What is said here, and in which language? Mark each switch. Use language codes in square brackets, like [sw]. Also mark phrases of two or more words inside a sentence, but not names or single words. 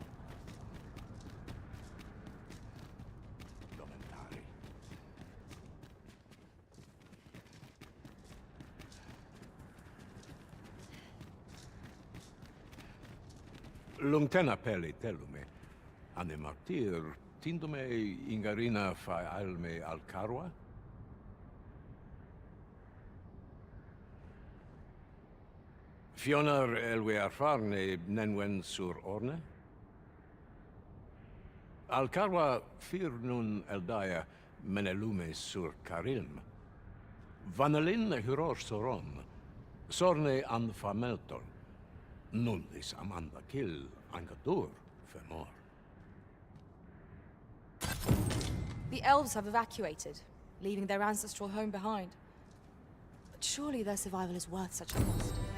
[qya] Lungtena peli telume, ane martir, tindome ingarina fa alme al carwa? Fionar elwe arfarne nenwen sur orne? Al carwa fir nun eldaya menelume sur carilm. Vanelin huror soron, sorne an fameltol. Nullis amanda kill angadur femor. [en] The elves have evacuated, leaving their ancestral home behind. But surely their survival is worth such a cost.